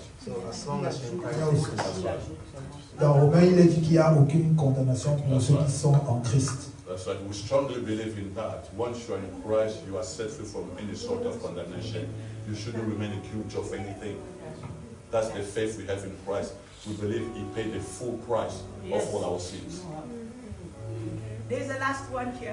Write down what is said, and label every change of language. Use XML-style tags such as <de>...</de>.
<en>So as long as you're in Christ Jesus.</en> <fr>Dans Romains, il est dit qu'il n'y a aucune condamnation pour ceux qui sont en Christ.</fr> <en>That's right. We strongly believe in that. Once you are in Christ, you are set free from any sort of condemnation. You shouldn't remain accused of anything. That's the faith we have in Christ. We believe He paid the full price of all our sins. There's the last one here.</en>